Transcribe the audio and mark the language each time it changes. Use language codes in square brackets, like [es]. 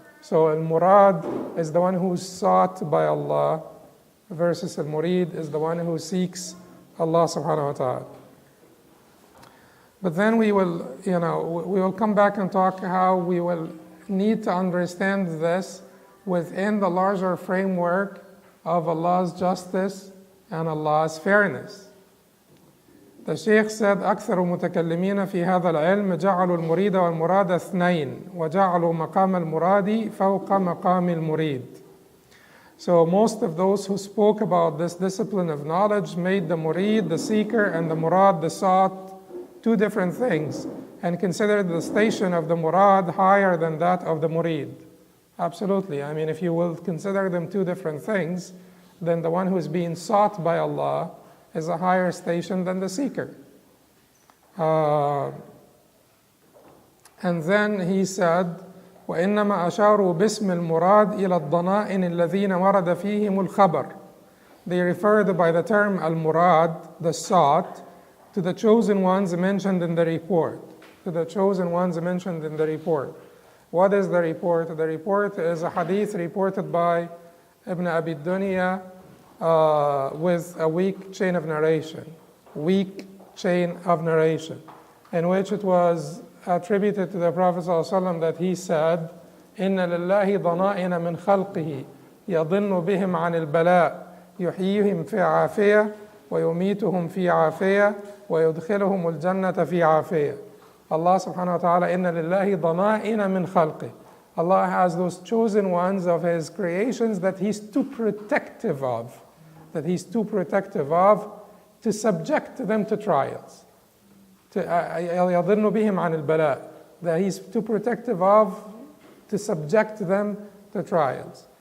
[en] So al-murad is the one who's sought by Allah, versus al-murid is the one who seeks Allah subhanahu wa ta'ala. But then we will come back and talk how we will need to understand this within the larger framework of Allah's justice and Allah's fairness. The Sheikh said, [ar] أكثر المتكلمين في هذا العلم جعلوا المريد والمراد اثنين وجعلوا مقام المراد فوق مقام المريد. [en] So most of those who spoke about this discipline of knowledge made the murid, the seeker, and the murad, the sought, two different things, and considered the station of the murad higher than that of the murid. Absolutely. I mean, if you will consider them two different things, then the one who is being sought by Allah is a higher station than the seeker. And then he said, [ar] وإنما أشاروا باسم المراد إلى الضنائن الذين ورد فيهم الخبر. [en] They referred by the term al-murad, the sought, to the chosen ones mentioned in the report. To the chosen ones mentioned in the report. What is the report? The report is a hadith reported by Ibn Abi Dunya with a weak chain of narration. Weak chain of narration, in which it was attributed to the Prophet ﷺ that he said, [ar] إِنَّ لِلَّهِ ضَنَائِنَ مِنْ خَلْقِهِ يَضِنُّ بِهِمْ عَنِ الْبَلَاءِ يُحْيِيهِمْ فِي عَافِيَةٍ وَيُمِيتُهُمْ فِي عَافِيَةٍ وَيُدْخِلُهُمُ الْجَنَّةَ فِي عَافِيَةٍ. Allah subhanahu wa ta'ala, إِنَّ لِلَّهِ ضَنَائِنَ مِنْ خَلْقِهِ. [en] Allah has those chosen ones of His creations that He's too protective of, to subject them to trials. [ar] يَضِنُّ بِهِمْ عَنِ الْبَلَاءِ. [en] That He's too protective of, to subject them to trials.